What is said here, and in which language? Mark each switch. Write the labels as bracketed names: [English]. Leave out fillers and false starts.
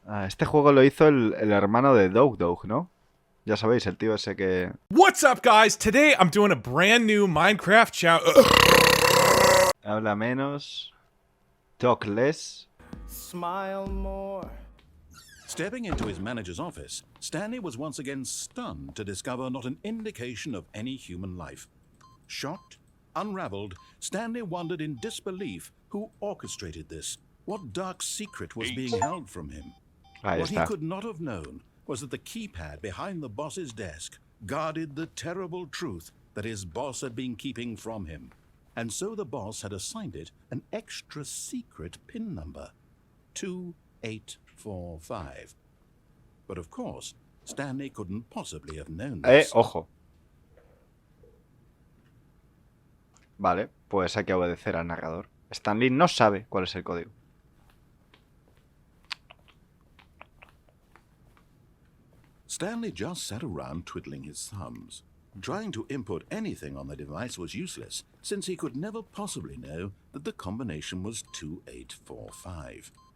[Spanish] Este juego lo hizo el hermano de Dog, ¿no? Ya sabéis, el tío ese que... [English] What's up, guys? Today I'm doing a brand new Minecraft challenge. [Spanish] Habla menos. [English] Talk less. Smile more. Stepping into his manager's office, Stanley was once again stunned to discover not an indication of any human life. Shocked, unraveled, Stanley wondered in disbelief who orchestrated this. What dark secret was being held from him? [Spanish] Ahí [English] What he [Spanish] está. [English] could not have known was that the keypad behind the boss's desk guarded the terrible truth that his boss had been keeping from him. And so the boss had assigned it an extra secret PIN number, 2845. But of course, Stanley couldn't possibly have known this. [Spanish] Ojo. Vale, pues hay que obedecer al narrador. Stanley no sabe cuál es el código. [English] Stanley just sat around twiddling his thumbs. Trying to input anything on the device was useless, since he could never possibly know that the combination was 2845.